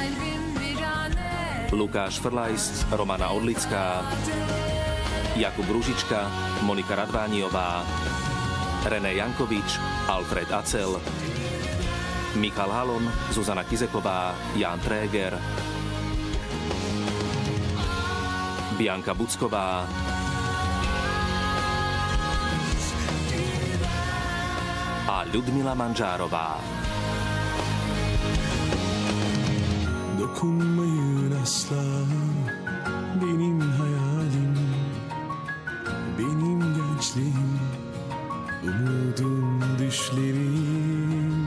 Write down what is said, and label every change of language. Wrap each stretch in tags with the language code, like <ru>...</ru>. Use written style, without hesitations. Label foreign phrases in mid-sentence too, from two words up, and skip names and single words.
<sk>Lukáš Frlajs, Romana Odlická, Jakub Ružička, Monika Radvániová, René Jankovič, Alfred Acel, Michal Halon, Zuzana Kizeková, Jan Tréger, Bianka Bucková, a Ľudmila Manžárová.</sk> <tr>Dokunmayın asla benim hayalim, benim gençliğim, umudum düşlerim.</tr>